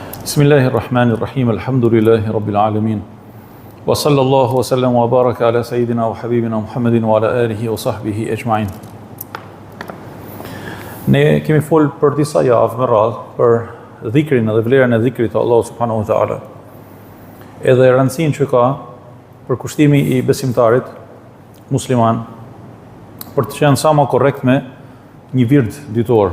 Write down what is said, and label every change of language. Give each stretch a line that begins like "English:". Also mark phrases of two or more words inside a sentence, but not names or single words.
Arabic: بسم الله الرحمن الرحيم، الحمد لله رب العالمين. وصلى الله وسلم وبارك على سيدنا وحبيبنا محمد وعلى آله وصحبه أجمعين.
Albanian: Ne kemi folë për disa javë me radhë për dhikrin dhe vlerën e dhikrit të Allahu
Arabic: سبحانه وتعالى.
Albanian: Edhe rëndësinë që ka për kushtimi i besimtarit musliman për të qenë sa më korrekt me një wird ditor.